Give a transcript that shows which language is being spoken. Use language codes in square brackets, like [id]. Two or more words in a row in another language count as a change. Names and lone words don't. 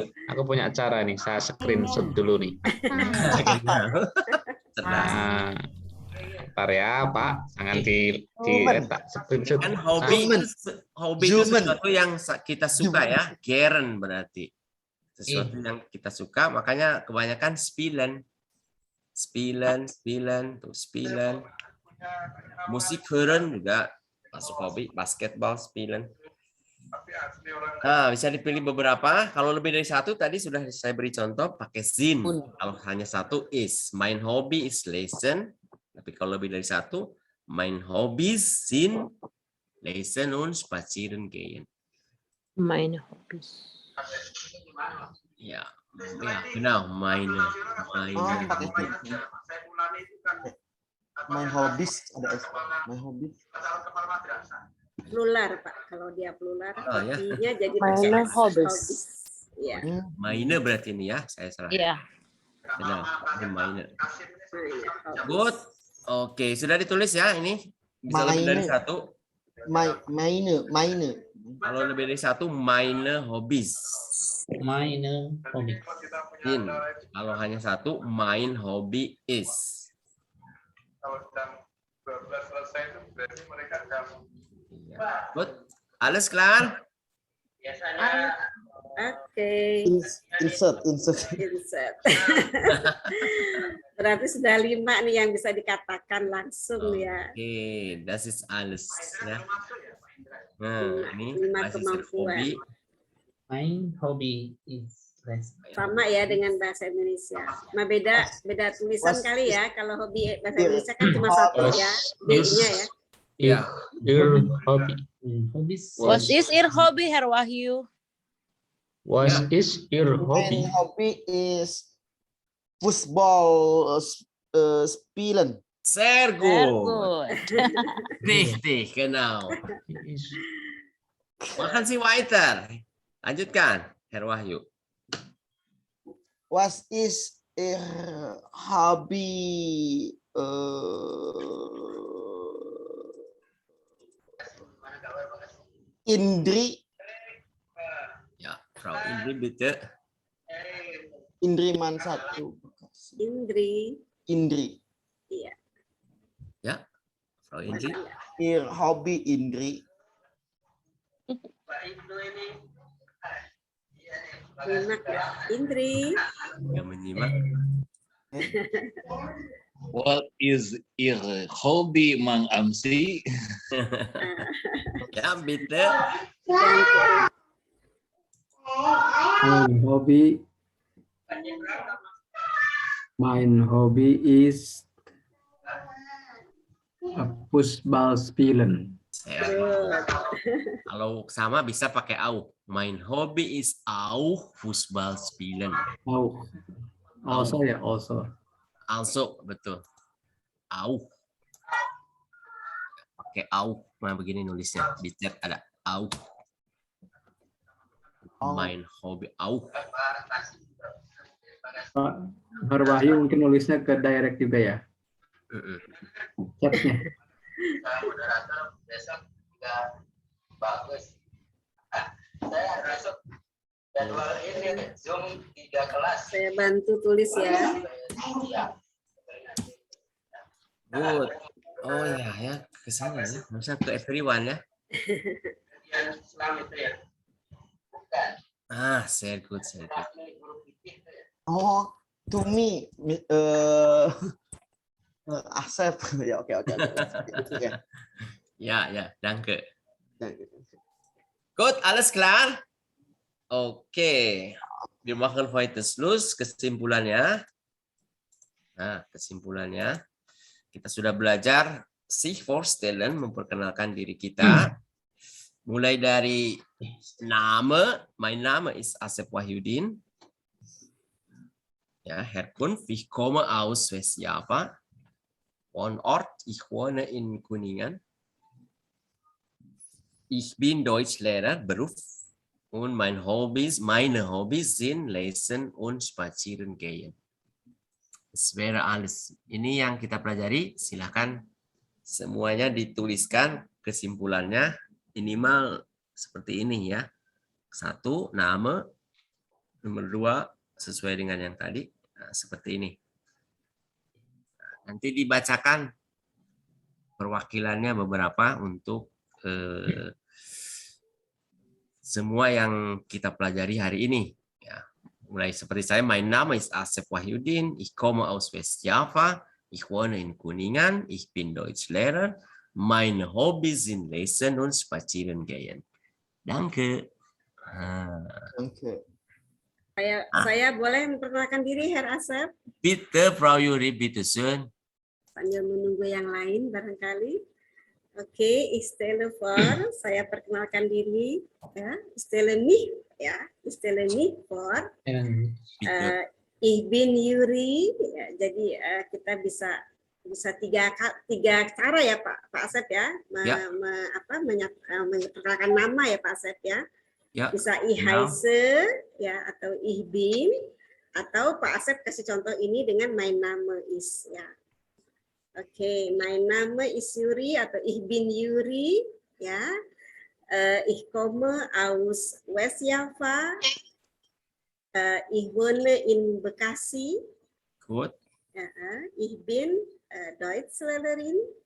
[id] Aku punya acara nih, saya screenshot dulu nih. Nah, ntar ya Pak, jangan diletak screenshot. Kan hobi itu sesuatu yang kita suka ya, gern berarti. Sesuatu yang kita suka, makanya kebanyakan spielen. [de] Spielen. Musik hören [id] juga masuk hobi, [de] basketball, spielen. [id] Nah, bisa dipilih beberapa. Kalau lebih dari satu tadi sudah saya beri contoh pakai sind. Kalau hanya satu is. [de] Mein Hobby is lesen. [id] Tapi kalau lebih dari satu, [de] mein Hobbys sind lesen und spazieren gehen. Meine Hobbys. Ja, genau, meine Mein Hobbys [id] ada S. [en] My Hobbys. [id] Plural Pak, kalau dia plural, ya. hobinya jadi [de] Meine Hobbys. [id] Ya. Meine berarti ini ya, saya salah. Iya. Benar, ini meine. Good. Oke, sudah ditulis ya ini. Bisa lebih dari satu. [de] Meine. [id] Kalau lebih dari satu, [de] meine Hobbys. Meine Hobbys. [id] Kalau hanya satu, [de] mein Hobby is. [id] Kalau sedang 12 selesai itu berarti mereka akan Good. [de] Alles klar? [id] Oke. Insert. Berarti sudah 5 nih yang bisa dikatakan langsung ya. Oke, [de] das ist alles [id] ya. Nah, ini 5 kemampuan. [de] Mein Hobby is [id] Sama ya dengan bahasa Indonesia. Beda tulisan kali ya. Kalau hobi bahasa Indonesia kan cuma satu ya, B-nya ya. Iya, [en] your hobby. What is your hobby, Herr Wahyu? What is your hobby? My hobby is football spielen. [de] Sehr gut. Richtig, genau. [id] Makan si weiter. Lanjutkan, Herr Wahyu. [en] What is your hobby? [id] Indri. [de] Ya, Frau Indri bitte. [id] Indriman 1. Indri. Iya. Ya, Frau Indri. [en] Your hobby Indri. [id] Menyimak ya, Indri. Yang menyimak. [en] What is your hobby, Mang Amsi? [id] Ya, bitte. [de] Mein Hobby is Fußball spielen. [id] Kalau sama bisa pakai auch. [de] Mein Hobby is auch Fußball spielen. Auch. Also ya, also. [id] Also, betul. Auch. Pakai auch. Nah, begini nulisnya. Di chat ada auch. [de] Mein Hobby auch. [id] Pak Herr Wahyu mungkin nulisnya ke direct juga ya. Chatnya. Bagus. Saya masuk jadwal ini Zoom 3 kelas. Saya bantu tulis ya. Good. Oh ya ke sana ya. Masa ke everyone ya. Islam itu ya. Bukan. [de] Sehr gut, sehr gut. [en] Oh, to me, [id] Asep. Ya, oke. Ya, [de] danke. Gut, alles klar? [id] Oke. [de] Wir machen heute Schluss. [id] Kesimpulannya. Nah, kesimpulannya. Kita sudah belajar [de] sich vorstellen, [id] memperkenalkan diri kita. Mulai dari [de] Name, mein Name ist Asep Wahyudin. Ja, Herkunft, ich komme aus Westjava. Wohnort, ich wohne in Kuningan. Ich bin Deutschlehrer, Beruf. Und meine Hobbys sind Lesen und Spazieren gehen. Das wäre alles. [id] Ini yang kita pelajari. Silakan semuanya dituliskan kesimpulannya. Minimal seperti ini ya. 1, nama. Nomor 2, sesuai dengan yang tadi. Nah, seperti ini. Nanti dibacakan perwakilannya beberapa untuk semua yang kita pelajari hari ini. Ya. Mulai seperti saya, [de] mein Name ist Asep Wahyudin, ich komme aus Westjava, ich wohne in Kuningan, ich bin Deutschlehrer, meine Hobbys sind Lesen und Spazieren gehen. Danke. Danke. [id] Saya boleh memperkenalkan diri, Herr Asep? [de] Bitte, Frau Yuri, bitte schön. [id] Sambil menunggu yang lain barangkali. Oke, [de] ich stelle vor, [id] saya perkenalkan diri. Ya, [de] ich stelle mich vor. Ich bin Yuri. [id] Ya, jadi kita bisa tiga cara ya Pak Asep ya, memperkenalkan nama ya Pak Asep ya. Bisa [de] ich heiße [id] ya, atau [de] ich bin, [id] atau Pak Asep kasih contoh ini dengan [de] mein Name ist [id] ya. Oke, [de] mein Name ist Yuri atau ich bin Yuri ya. Ich komme aus Westjava. Ich wohne in Bekasi. Gut. Ich bin Deutschlehrerin.